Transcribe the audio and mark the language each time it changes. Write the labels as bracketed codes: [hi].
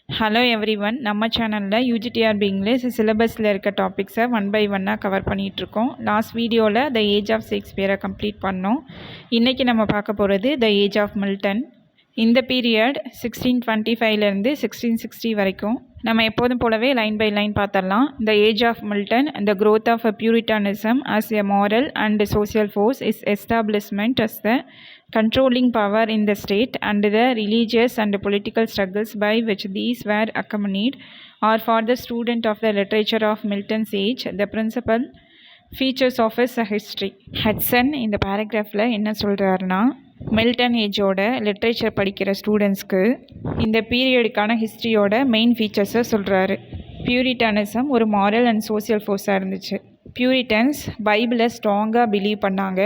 [ta] Hello everyone, நம்ம சேனலில் UGTRB English சிலபஸில் இருக்க டாபிக்ஸை ஒன் பை ஒன்னாக கவர் பண்ணிகிட்ருக்கோம். லாஸ்ட் வீடியோவில் த ஏஜ் ஆஃப் ஷேக்ஸ்பியரை கம்ப்ளீட் பண்ணோம். இன்றைக்கி நம்ம பார்க்க போகிறது த ஏஜ் ஆஃப் மில்டன். இந்த பீரியட் 1625லேருந்து 1660 வரைக்கும். நம்ம எப்போதும் போலவே லைன் பை லைன் பார்த்துடலாம். [en] The age of Milton, the growth of puritanism as a moral and social force is establishment as the controlling power in the state and the religious and political struggles by which these were accompanied are for the student of the literature of Milton's age the principal features of his history. [ta] Hatsun இந்த பேராகிராஃபில் என்ன சொல்கிறாருன்னா, Milton ஏஜோட literature படிக்கிற ஸ்டூடெண்ட்ஸ்க்கு இந்த பீரியடுக்கான ஹிஸ்ட்ரியோட main ஃபீச்சர்ஸை சொல்கிறாரு. பியூரிட்டானிசம் ஒரு moral and social ஃபோர்ஸாக இருந்துச்சு. பியூரிட்டன்ஸ் பைபிளை ஸ்ட்ராங்காக பிலீவ் பண்ணாங்க.